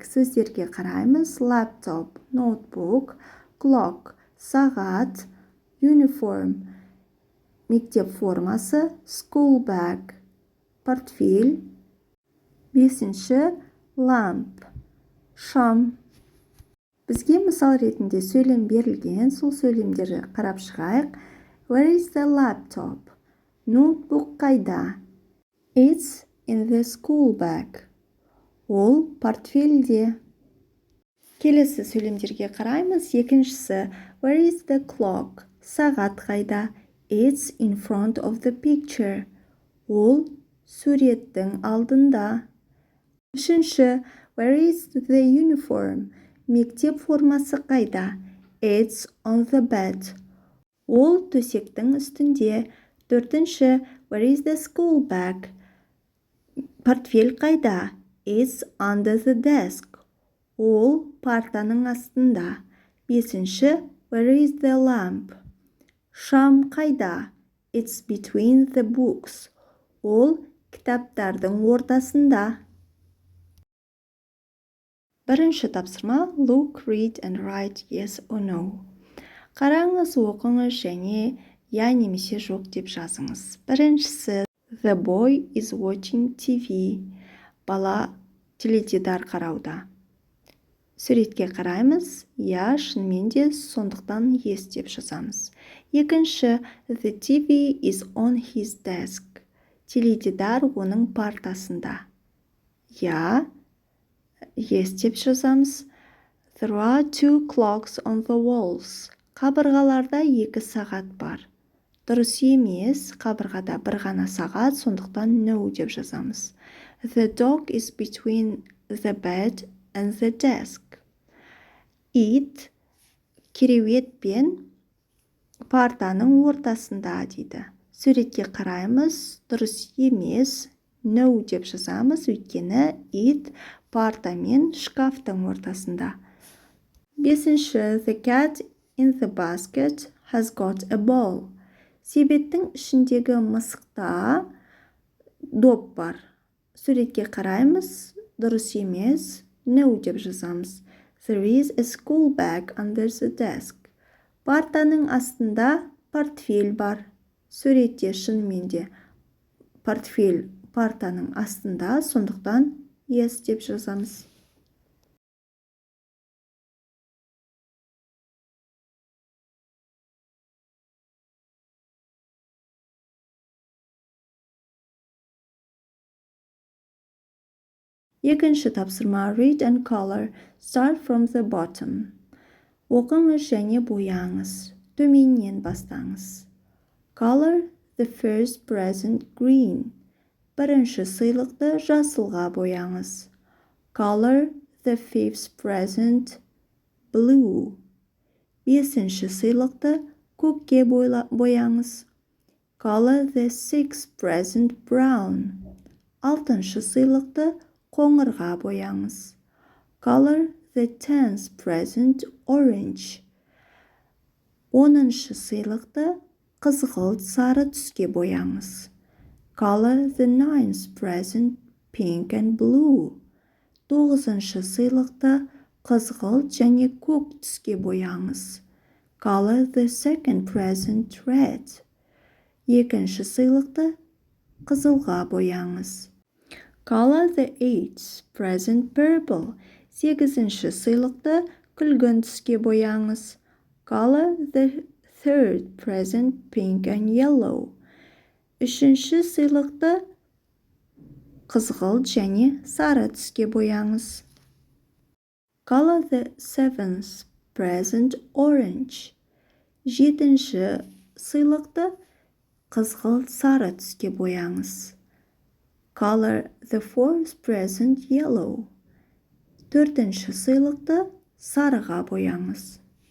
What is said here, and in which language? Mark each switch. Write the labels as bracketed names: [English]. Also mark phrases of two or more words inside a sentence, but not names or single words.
[Kazakh] Сөздерге қараймыз. [English] Laptop, notebook, clock, [Kazakh] сағат, uniform, мектеп формасы, [English] school bag, [Kazakh] портфель. 5-ші lamp, шам. Бізге мысал ретінде сөйлем берілген. Сол сөйлемдерді қарап шығайық. [English] Where is the laptop? [Kazakh] Ноутбук қайда? [English] It's in the school bag. [Kazakh] Ол портфельде. Келесі сөйлемдерге қараймыз. [English] Екіншісі where is the clock? [Kazakh] Сағат қайда? [English] It's in front of the picture. [Kazakh] Ол суреттің алдында. [English] Үшінші where is the uniform? [Kazakh] Мектеп формасы қайда? [English] It's on the bed. [Kazakh] Ол төсектің үстінде. Төртінші [English] where is the school bag? [Kazakh] Портфель қайда? [English] It's under the desk. [Kazakh] Ол партаның астында. Бесінші [English] where is the lamp? [Kazakh] Шам қайда? [English] It's between the books. [Kazakh] Ол кітаптардың ортасында. Бірінші тапсырма [English] look, read and write yes or no. [Kazakh] Қараңыз, оқыңыз және я немесе жоқ деп жазыңыз. [English] Біріншісі the boy is watching TV. [Kazakh] Бала теледидар қарауда. Суретке қараймыз, я шынымен де сондықтан yes деп жазамыз. [English] Екінші the TV is on his desk. [Kazakh] Теледидар оның партасында. Я yes деп жазамыз. [English] There are 2 clocks on the walls. [Kazakh] Қабырғаларда 2 сағат бар. Дұрыс емес, қабырғада бір ғана сағат, сондықтан no деп жазамыз. [English] The dog is between the bed and the desk. [Kazakh] It кереует пен партаның ортасында дейді. Суретке қараймыз, дұрыс емес, no деп жазамыз, өйткені it парта мен шкафтың ортасында. Бесінші, [English] the cat in the basket has got a ball. [Kazakh] Себеттің ішіндегі мысықта доп бар. Суретке қараймыз, дұрыс емес, no деп жазамыз. [English] There is a school bag under the desk. [Kazakh] Партаның астында портфель бар. Суретте шынымен де портфель партаның астында, сондықтан yes деп жазамыз. Екінші тапсырма [English] read and color. Start from the bottom. [Kazakh] Оқыңыз және бояңыз. Төменнен бастаңыз. [English] Color the first present green. [Kazakh] Бірінші сыйлықты жасылға бояңыз. [English] Color the fifth present blue. [Kazakh] Бесінші сыйлықты көкке бояңыз. [English] Color the sixth present brown. [Kazakh] Алтыншы сыйлықты қоңырға бояңыз. [English] Color the 10th present orange. [Kazakh] 10-шы сыйлықты қызғылт сары түске бояңыз. [English] Color the 9th present pink and blue. [Kazakh] 9-шы сыйлықты қызғылт және көк түске бояңыз. [English] Color the 2nd present red. [Kazakh] 2-ші сыйлықты қызылға бояңыз. [English] Color the 8th present purple. [Kazakh] 8-ші сыйлықты күлгін түске бояңыз. [English] Color the 3rd present pink and yellow. [Kazakh] 3-ші сыйлықты қызғылт және сары түске бояңыз. [English] Color the 7th present orange. [Kazakh] 7-ші сыйлықты қызғылт сары түске бояңыз. [English] Color the 4th present yellow. [Kazakh] 4-ші сыйлықты сарыға бояңыз.